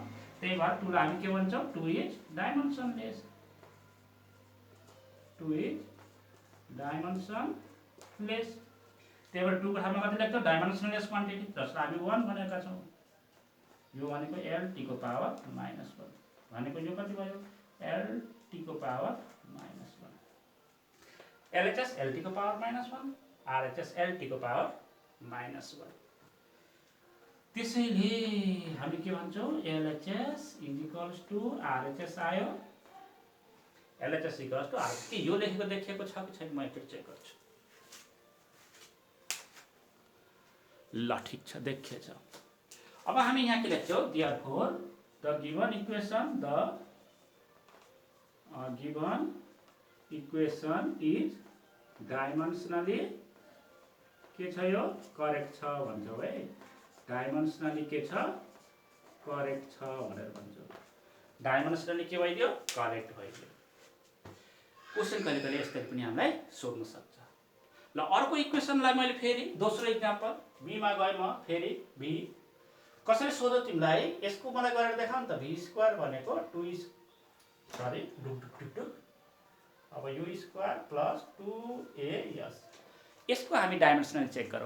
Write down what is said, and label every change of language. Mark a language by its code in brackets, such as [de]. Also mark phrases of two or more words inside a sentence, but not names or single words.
[ne] त्यही भएर 2 लाई हामी के भन्छौँ [en] 2 is dimensionless 2 is dimensionless. [ne] त्यही भएर 2 को ठाउँमा कति लेख्छौँ [en] dimensionless quantity [ne] जसलाई हामी 1 भनेका छौँ। यो भनेको lt को पावर -1 भनेको यो कति भयो lt को पावर -1 LHS lt को पावर -1 RHS lt को पावर -1। त्यसैले हामी के भन्छौँ LHS = RHS आयो। LHS = RHS के यो लेखेको देखिएको छ कि छैन म एकचोटि चेक गर्छु। ल ठीक छ देखिएछ। अब हामी यहाँ के लेख्छौँ [en] therefore the given equation is dimensionally [ne] के छ यो करेक्ट छ भन्छौँ है। डाइमेन्सनली के छ करेक्ट छ भनेर भन्छौँ। डाइमेन्सनली के भइदियो करेक्ट भइदियो। क्वेसन कहिले कहिले यसरी पनि हामीलाई सोध्न सक्छ। ल अर्को इक्वेसनलाई मैले फेरि दोस्रो एक्जाम्पल b मा गए म फेरि b कसरी सोध्यो तिमीलाई यसको मलाई गरेर देखाउ न त v² भनेको 2 अब यो [en] square plus [ne] 2as यसको हामी डाइमेन्सनली चेक गरौँ।